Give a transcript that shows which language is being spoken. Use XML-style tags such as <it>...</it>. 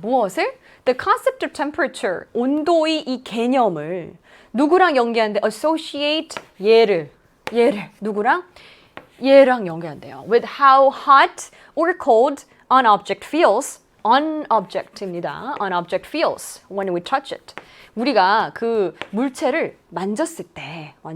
<ko>무엇을?</ko> <en>The concept of temperature,</en> <ko>온도의 이 개념을 누구랑 연계하는데 associate 얘를 누구랑? 얘랑 연계한대요.</ko> <en>With how hot or cold an object feels.</en> <ko>unobject입니다.</ko> <en>An object feels when we touch it.</en> <ko>우리가 그 물체를 만졌을 때</ko>